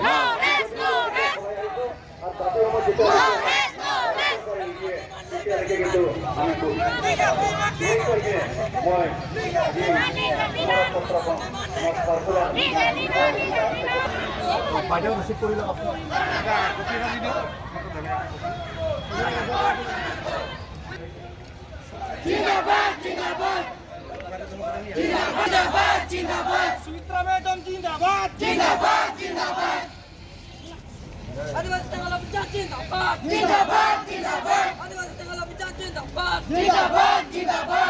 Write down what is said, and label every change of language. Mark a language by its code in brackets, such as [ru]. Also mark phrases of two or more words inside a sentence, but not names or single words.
[as] আৰু দাবীসমূহ তেতিয়ালৈকে কিন্তু আমি মই বাইদেউ ৰিচিভ কৰি লওক। [hi] जिंदाबाद जिंदाबाद जिंदाबाद जिंदाबाद सुमित्रा मैडम जिंदाबाद जिंदाबाद जिंदाबाद आदिवासी तंगला बच्चा जिंदाबाद जिंदाबाद जिंदाबाद आदिवासी तंगला बच्चा जिंदाबाद जिंदाबाद जिंदाबाद